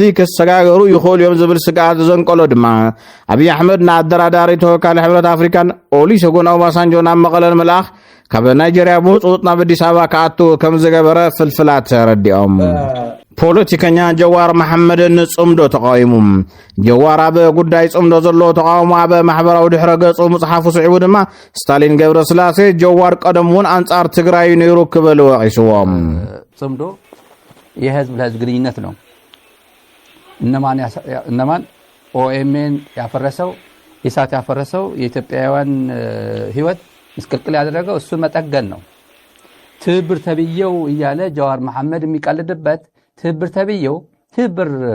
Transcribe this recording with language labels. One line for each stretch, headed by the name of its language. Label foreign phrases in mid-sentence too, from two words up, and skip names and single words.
Tigrinya: ክሰጋገሩ ይኽእሉ እዮም ዝብል ስጋኣት ዘንቀሎ ድማ አብይ አሕመድ ንኣደራዳሪ ተወካሊ ሕብረት ኣፍሪካን ኦሉሴጉን ኦባሳንጆ ናብ መቐለ መልኣኽ ካብ ናይጄሪያ ብህፁፅ ናብ አዲስ ኣበባ ከኣቱ ከም ዝገበረ ፍልፍላት ረዲኦም ፖለቲከኛ ጀዋር መሐመድ ንጽምዶ ተቃይሙ ጀዋር አበ ጉዳይ ጽምዶ ዘሎ ተቃውሞ አበ ማህበራዊ ድሕረ ገጹ መጽሐፉ ስዒቡ ድማ ስታሊን ገብረ ስላሴ ጀዋር ቀደሙን አንጻር ትግራይ ነይሩ ክበል ወቂስዎም
Amharic: ጽምዶ የህዝብ ለህዝብ ግንኙነት ነው እነማን ኦኤምኤን ያፈረሰው ኢሳት ያፈረሰው የኢትዮጵያውያን ህይወት ምስቅልቅል ያደረገው እሱ መጠገን ነው ትብር ተብየው እያለ ጀዋር መሐመድ የሚቀልድበት ትብር ተብየው ትብር